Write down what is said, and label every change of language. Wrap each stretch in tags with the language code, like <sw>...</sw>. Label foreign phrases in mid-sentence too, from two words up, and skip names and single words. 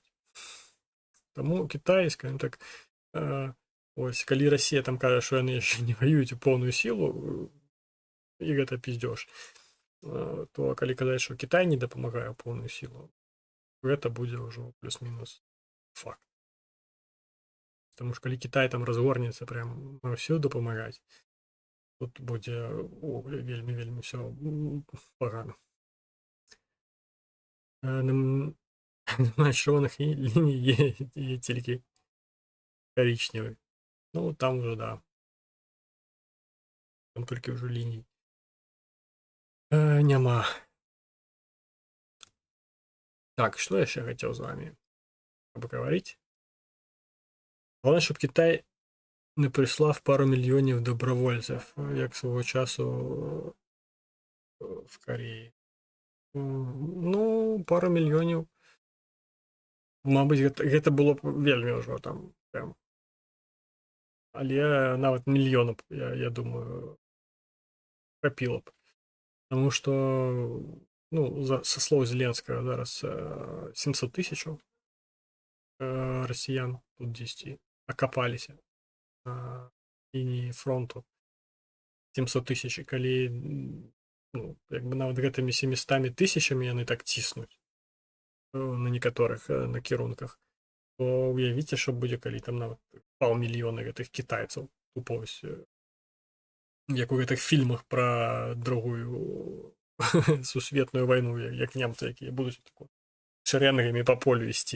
<be>Таму Кітай, скажем так, ось, калі Расія там кажа, што яны яшчэ не ваююць у поўную сілу, і гэта піздёж, то калі казаць, што Кітай не дапамагае ў поўную сілу, гэта будзе ўжо плюс-мінус факт. Таму што калі Кітай там разгорнецца прям ўсё дапамагаць, тут будзе вельмі ўсё пагана.</be> <uk>На чырвоных ліній є тільки коричневий. Ну, там вже, да. Там тільки вже ліній. Нема.</uk> <ru>Так, что я еще хотел с вами поговорить? Главное,</ru> <uk>щоб Китай не прислав пару мільйонів добровольців, як свого часу в Кореї. Ну, пару мільйонів.</uk> <be>Мабуть, гэта было б вельмі ўжо там прям. Але нават мільёна, я думаю, хапіла б.</be> <uk>Тому што, ну,</uk> <ru>со слов Зеленского зараз 700 тысячаў россиян тут 10 окопаліся на лінії фронту.</ru> <be>700 тысяч, калі, ну, як бы нават гэтымі 700 тысячамі яны так ціснуць на некаторых накірунках, то уявіце, што будзе, калі там нават паўмільёна гэтых кітайцаў тупо ось, як у гэтых фільмах пра другую сусветную вайну, як немцы, якія будуць тако шэрэнгамі па полю ісці.</be>